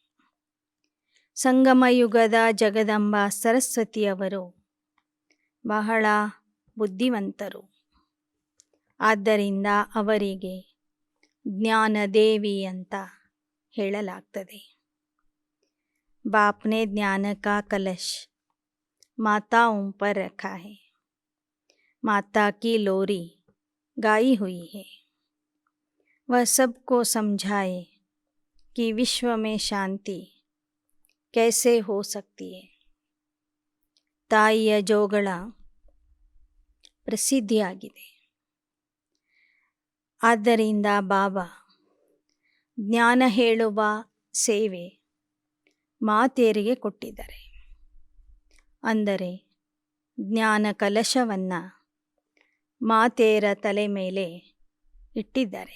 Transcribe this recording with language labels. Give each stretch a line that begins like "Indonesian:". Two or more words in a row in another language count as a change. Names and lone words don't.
Kannada: ಸಂಗಮ ಯುಗದ ಜಗದಂಬ ಸರಸ್ವತಿಯವರು ಬಹಳ ಬುದ್ಧಿವಂತರು. ಆದ್ದರಿಂದ ಅವರಿಗೆ ಜ್ಞಾನದೇವಿ ಅಂತ ಹೇಳಲಾಗ್ತದೆ.
Hindi: बापने ज्ञान का कलश ಮಾತಾओं पर रखा है, माता की लोरी गाई हुई है. वह सबको समझाए कि विश्व में शांति कैसे हो सकती है.
Kannada: ತಾಯಿಯ ಜೋಗಳ ಪ್ರಸಿದ್ಧಿಯಾಗಿದೆ. ಆದ್ದರಿಂದ ಬಾಬಾ ಜ್ಞಾನ ಹೇಳುವ ಸೇವೆ ಮಾತೆಯರಿಗೆ ಕೊಟ್ಟಿದ್ದಾರೆ. ಅಂದರೆ ಜ್ಞಾನ ಕಲಶವನ್ನು ಮಾತೆಯರ ತಲೆ ಮೇಲೆ ಇಟ್ಟಿದ್ದಾರೆ.